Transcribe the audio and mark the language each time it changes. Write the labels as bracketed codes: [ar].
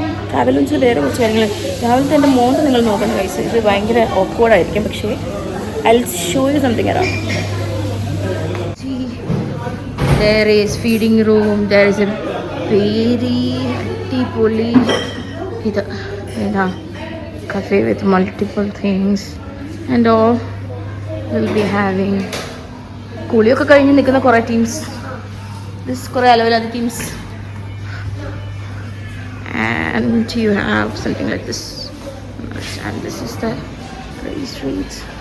[ml] Travel ലോഞ്ചിൽ വേറെ കുറച്ച് കാര്യങ്ങൾ. രാവിലത്തെ എൻ്റെ മോന്ത് നിങ്ങൾ നോക്കണം ഗൈസ്. ഇത് ഭയങ്കര ഓക്വേർഡായിരിക്കും, പക്ഷേ [en] I will show you something around. There is feeding room. There is a very [ml] അടിപൊളി ഇത് ഏതാ [en] cafe with multiple things and all. Will be having [ml] കുളിയൊക്കെ കഴിഞ്ഞ് നിൽക്കുന്ന കുറേ ടീംസ്. ദിസ് കുറേ അലവലാതെ teams. [en] And you have something like this. And this is the race streets.